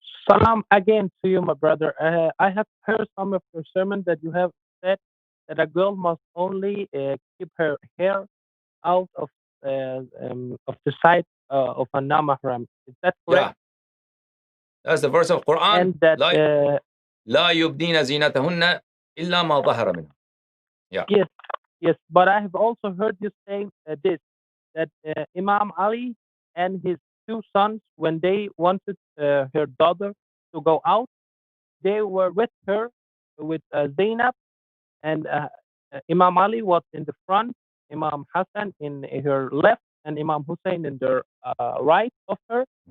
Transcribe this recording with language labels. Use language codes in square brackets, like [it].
[en] Salam again to you, my brother. I have heard some of your sermon that you have said that a girl must only keep her hair out of the sight of a non-mahram. Is that correct? Yeah. That's the verse of Quran. And that [ar] لا يبدين زينتهن إلا ما ظهر منها. [en] Yeah. Yes. But I have also heard you saying this, that Imam Ali and his two sons, when they wanted her daughter to go out, they were with her, with Zainab, and Imam Ali was in the front, Imam Hassan in her left, and Imam Hussein in the right of her.